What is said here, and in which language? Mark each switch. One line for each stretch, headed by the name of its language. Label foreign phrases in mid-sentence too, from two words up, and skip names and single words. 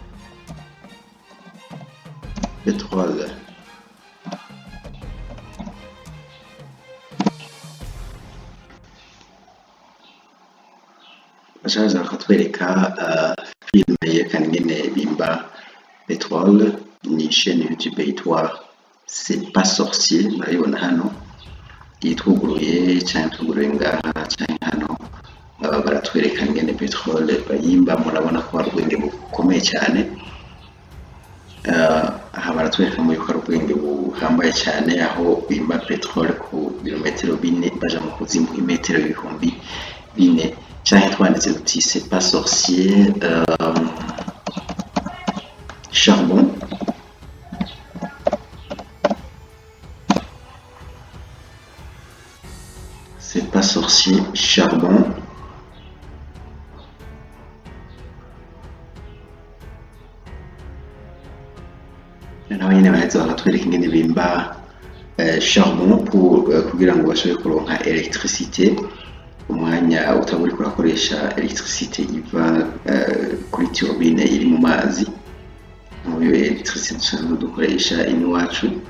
Rundi: pétrole bashaka kutwereka film yerekana ingene bimba pétrole ni chaîne YouTube yitwa c'est pas sorcier murabibona hano yitwuguruye cyane tuguruye ngaha cyane hano baratwereka ingene pétrole bayimba murabona ko ari ubwenge bukomeye cyane aha baratwereka mu yuko ubwenge buhambaye cyane aho bimba pétrole ku birometero 4 baja mu kuzimu imetero 4,000 cyane twanditse uti c'est pas sorcier charbon c'est pas sorcier charbon naho nyine bahetse bakatwereka ingene bimba charbon kugira ngo bashobore kuronka electricité umwanya utaburi kurakoresha electricité iva kuri turbine iri mu mazi mu electricité dusanzwe dukoresha iwacu